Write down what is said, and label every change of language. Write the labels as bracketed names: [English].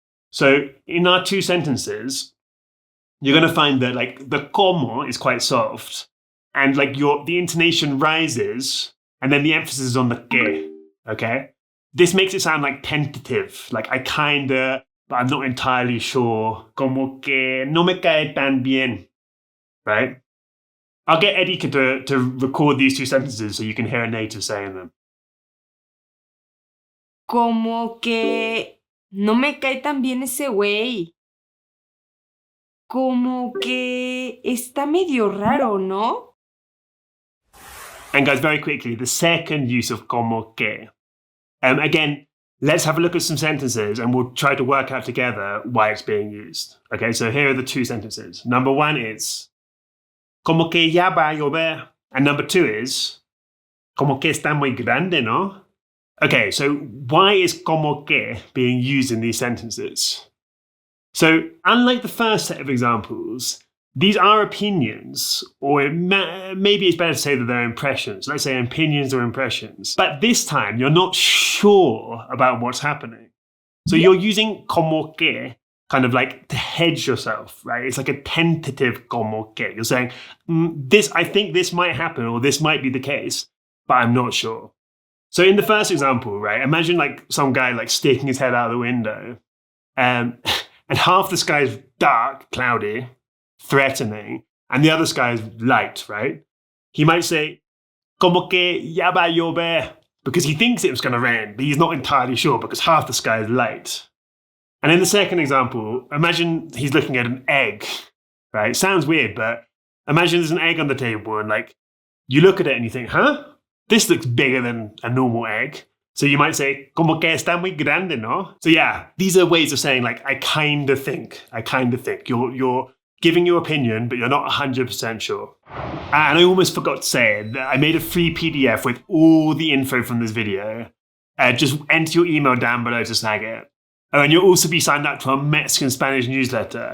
[English] So in our 2 sentences, you're going to find that like the como is quite soft and like the intonation rises and then the emphasis is on the que, okay? This makes it sound like tentative, like I kinda, but I'm not entirely sure. [Spanish] Como que no me cae tan bien, [English] right? I'll get Erika to record these 2 sentences so you can hear a native saying them. [Spanish] Como que no me cae tan bien ese güey. Como que está medio raro, ¿no? [English] And guys, very quickly, the second use of como que. Again, let's have a look at some sentences and we'll try to work out together why it's being used. Okay, so here are the 2 sentences. Number 1 is [Spanish] como que ya va a llover. [English] And number 2 is [Spanish] como que está muy grande, ¿no? [English] Okay, so why is como que being used in these sentences? So, unlike the first set of examples, these are opinions, or maybe it's better to say that they're impressions. Let's say opinions or impressions. But this time, you're not sure about what's happening. So you're using como que kind of like to hedge yourself, right? It's like a tentative como que. You're saying, I think this might happen, or this might be the case, but I'm not sure. So in the first example, right, imagine like some guy like sticking his head out the window, and half the sky is dark, cloudy, threatening, and the other sky is light, right? He might say, [Spanish] como que ya va a llover, [English] because he thinks it was going to rain, but he's not entirely sure because half the sky is light. And in the second example, imagine he's looking at an egg, right? It sounds weird, but imagine there's an egg on the table and like, you look at it and you think, huh? This looks bigger than a normal egg. So you might say, [Spanish] como que está muy grande, ¿no? [English] So yeah, these are ways of saying like, I kind of think. You're giving your opinion, but you're not 100% sure. And I almost forgot to say it. I made a free PDF with all the info from this video. Just enter your email down below to snag it. Oh, and you'll also be signed up to our Mexican Spanish newsletter.